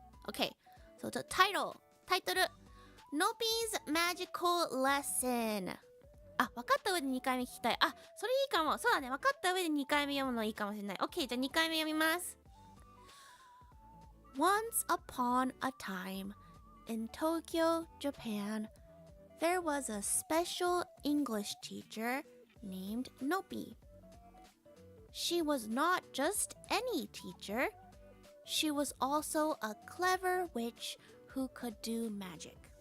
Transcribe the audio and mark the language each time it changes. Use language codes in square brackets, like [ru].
[en] Okay, so the title タイトル Nopi's Magical Lesson。 [ja] 分かった上で2回目聞きたい。それいいかも。そうだね、分かった上で2回目読むのいいかもしれない。 OK、 じゃあ2回目読みます。 [en] Once upon a time in Tokyo, Japan, there was a special English teacher named Nopi. She was not just any teacher. She was also a clever witch who could do magic.